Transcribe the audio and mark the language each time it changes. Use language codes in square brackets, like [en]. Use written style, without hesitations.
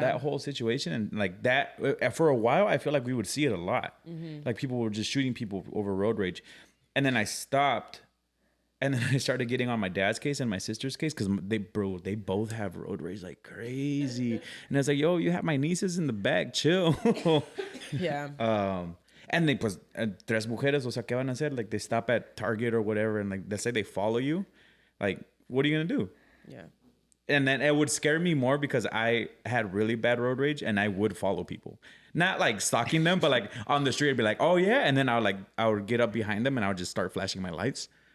[en] that whole situation, and like that for a while, I feel like we would see it a lot. Like people were just shooting people over road rage, and then I stopped, and then I started getting on my dad's case and my sister's case because they both have road rage like crazy, and I was like, yo, you have my nieces in the back, chill. yeah. And they [es] pues tres mujeres, o sea, ¿qué van a hacer? [en] Like they stop at Target or whatever, and like let's say they follow you, like what are you gonna do? Yeah. And then it would scare me more because I had really bad road rage and I would follow people. Not like stalking them, but like on the street, I'd be like, oh yeah. And then I would get up behind them and I would just start flashing my lights.